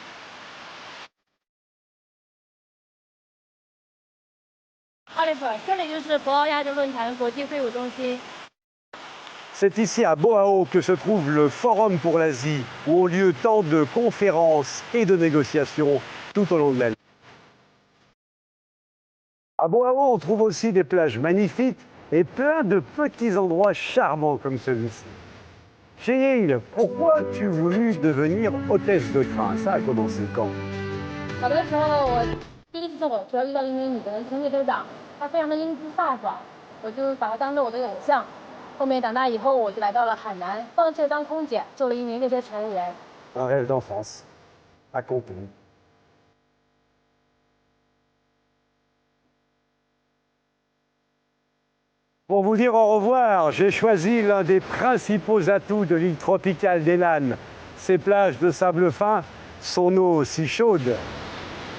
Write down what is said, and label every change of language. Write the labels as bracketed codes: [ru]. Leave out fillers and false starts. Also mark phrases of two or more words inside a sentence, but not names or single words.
[fr] C'est ici à Boao que se trouve le Forum pour l'Asie, où ont lieu tant de conférences et de négociations tout au long de l'année. À Boao, on trouve aussi des plages magnifiques et plein de petits endroits charmants comme celui-ci. Xi Ying, pourquoi as-tu voulu devenir hôtesse de train? Ça a commencé quand? [zh] 小的时候，我第一次坐火车遇到一名女的乘客队长，她非常的英姿飒爽，我就把她当做我的偶像。后面长大以后，我就来到了海南，放弃了当空姐，做了一名列车乘务员。 [fr] Un rêve d'enfance accompli. Pour vous dire au revoir, j'ai choisi l'un des principaux atouts de l'île tropicale d'Hainan. Ses plages de sable fin, son eau si chaude.